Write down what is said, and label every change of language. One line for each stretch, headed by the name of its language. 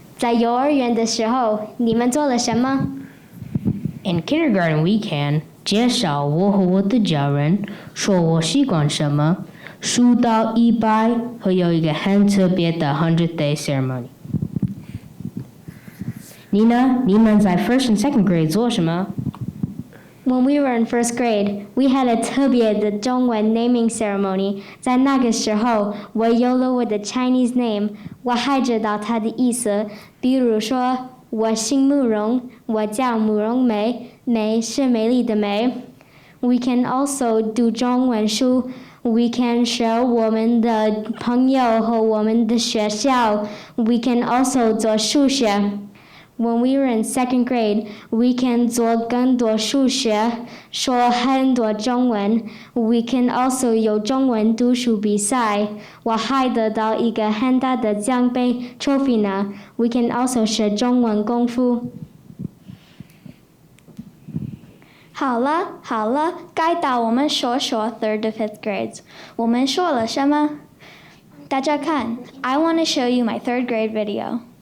Chinese: 在幼儿园的时候，你们做了什么？
English: In kindergarten, we can
Chinese: 介绍我和我的家人，说我习惯什么，数到100，和有一个很特别的
English: 100th Day ceremony。
Chinese: 你呢？你们在
English: first and second grade
Chinese: 做什么？
English: When we were in 1st grade, we had a
Chinese: 特别的中文
English: naming ceremony.
Chinese: 在那个时候，我有了我的
English: Chinese name，
Chinese: 我还知道它的意思。比如说，我姓慕容，我叫慕容梅，梅是美丽的梅。
English: We can also do
Chinese: 中文书。
English: We can share
Chinese: 我们的朋友和我们的学校。
English: We can also
Chinese: 做数学。
English: When we were in second grade, we can
Chinese: 做更多数学，说很多中文。
English: We can also
Chinese: 有中文读书比赛，我还得到一个很大的奖杯 trophy 呢。
English: We can also
Chinese: 学中文功夫。好了，该到我们说
English: third to fifth grades。
Chinese: 我们说了什么？大家看
English: I want to show you my third grade video.